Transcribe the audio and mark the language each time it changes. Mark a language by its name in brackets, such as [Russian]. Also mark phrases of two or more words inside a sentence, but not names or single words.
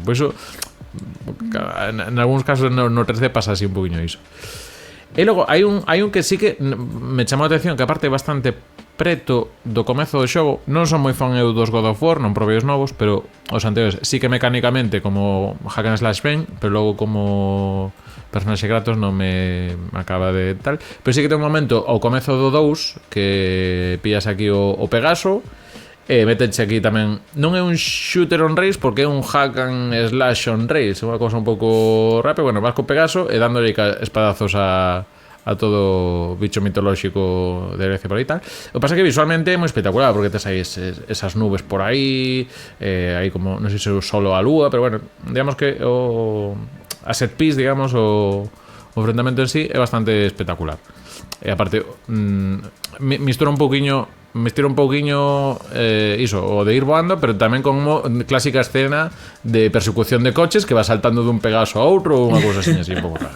[Galician] Por iso en algúns casos no 3D pasa así un poquinho iso. E logo hai un que sí que me chamou a atención, que aparte é bastante preto do comezo do xogo. Non son moi fan eu dos God of War, non probei os novos, pero os anteriores sí que mecánicamente como [English] hack and slash [Galician] ben, pero logo como personaxe Kratos non me acaba de tal. Pero sí que ten un momento ao comezo do 2 que pillas aquí o Pegaso, metenche aquí tamén, non é un [English] shooter on rails [Galician] porque é un [English] hack and slash on rails, [Galician] é unha cousa un pouco rápida. Bueno, vas co Pegaso e dándole espadazos a todo bicho mitolóxico de Grecia por aí tal. O que pasa é que visualmente é moi espectacular porque tes aí esas nubes por aí, aí como, non sei se solo a lúa, pero bueno, digamos que a [English] set piece, [Galician] digamos, o enfrentamento en sí é bastante espectacular. E aparte mistura un pouquiño iso, o de ir voando, pero tamén como clásica escena de persecución de coches que va saltando dun Pegaso a outro ou unha cousa así un pouco rara.